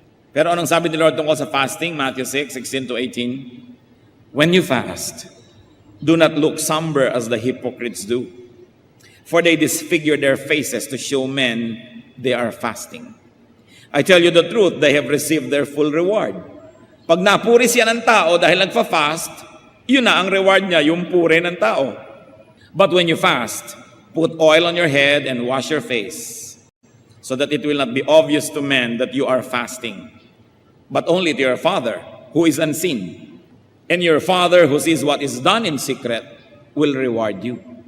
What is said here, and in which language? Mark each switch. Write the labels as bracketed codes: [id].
[tl] Pero anong sabi ni Lord tungkol sa fasting? Matthew 6:16-18. [en] When you fast, do not look somber as the hypocrites do. For they disfigure their faces to show men they are fasting. I tell you the truth, they have received their full reward. [tl] Pag napuri siya ng tao dahil nagfa-fast, yun na ang reward niya, yung puri ng tao. [en] But when you fast, put oil on your head and wash your face, so that it will not be obvious to men that you are fasting, but only to your Father who is unseen. And your Father who sees what is done in secret will reward you.